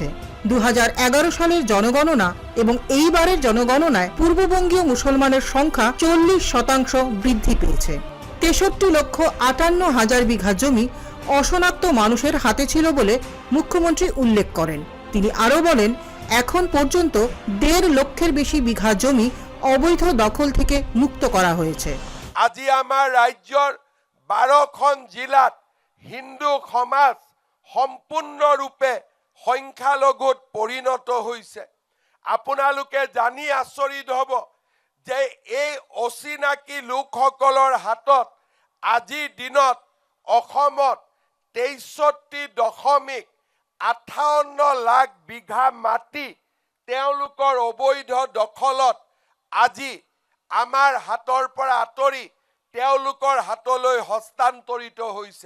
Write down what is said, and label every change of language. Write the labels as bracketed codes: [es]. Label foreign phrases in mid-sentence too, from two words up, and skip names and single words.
[bn] 2011 সালের জনগণনা এবং এইবারের জনগণনায় পূর্ববঙ্গীয় মুসলমানের সংখ্যা 40% বৃদ্ধি পেয়েছে। 63,58,000 বিঘা জমি অশনাক্ত মানুষের হাতে ছিল বলে মুখ্যমন্ত্রী উল্লেখ করেন। তিনি আরও বলেন, এখন পর্যন্ত 1.5 লক্ষের বেশি বিঘা জমি অবৈধ দখল থেকে মুক্ত করা হয়েছে। [as] আজি আমাৰ ৰাজ্যৰ 12খন জিলাত হিন্দু সমাজ সম্পূৰ্ণৰূপে সংখ্যালঘুত পৰিণত হৈছে। আপোনালোকে জানি আচৰিত হ'ব যে এই অচিনাকি লোকসকলৰ হাতত আজিৰ দিনত অসমত 63.58 লাখ বিঘা মাটি তেওঁলোকৰ অবৈধ দখলত আজি আমাৰ হাতৰ পৰা আঁতৰি তেওঁলোকৰ হাতলৈ হস্তান্তৰিত হৈছে।